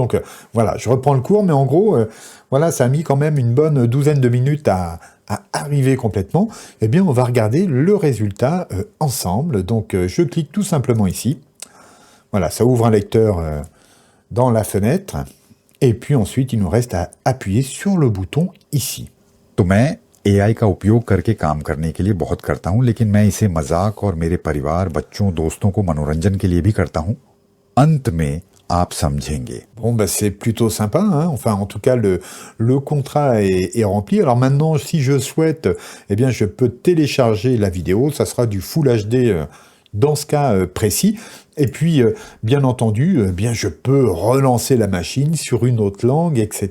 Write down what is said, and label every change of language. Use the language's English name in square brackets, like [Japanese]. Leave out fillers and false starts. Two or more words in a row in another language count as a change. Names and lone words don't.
[French] Donc voilà, je reprends le cours, mais en gros, voilà, ça a mis quand même une bonne douzaine de minutes à arriver complètement. Eh bien, on va regarder le résultat ensemble. Donc je clique tout simplement ici. Voilà, ça ouvre un lecteur dans la fenêtre. Et puis ensuite, il nous reste à appuyer sur le bouton ici. [Hindi] तो मैं AI का उपयोग करके काम करने के लिए बहुत करता हूं, लेकिन मैं इसे मजाक और मेरे परिवार, बच्चों, दोस्तों को मनोरंजन के लिए भी करता हूं। अंत में आप समझेंगे। [French] Bon, bah, c'est plutôt sympa, hein. Enfin, en tout cas, le contrat est rempli. Alors maintenant, si je souhaite, eh bien, je peux télécharger la vidéo. Ça sera du [English] Full HD [French] dans ce cas précis. Et puis, bien entendu, bien, je peux relancer la machine sur une autre langue, etc.